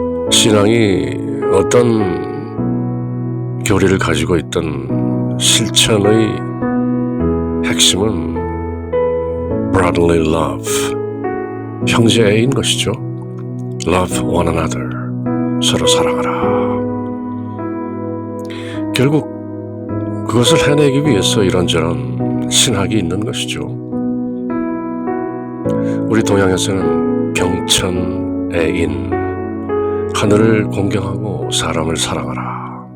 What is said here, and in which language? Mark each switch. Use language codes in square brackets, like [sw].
[ko] 신앙이 어떤 교리를 가지고 있던 실천의 핵심은 brotherly love, 형제애인 것이죠. [en] Love one another, [ko] 서로 사랑하라. 결국 그것을 해내기 위해서 이런저런 신학이 있는 것이죠. 우리 동양에서는 경천애인, 하늘을 공경하고 사람을 사랑하라.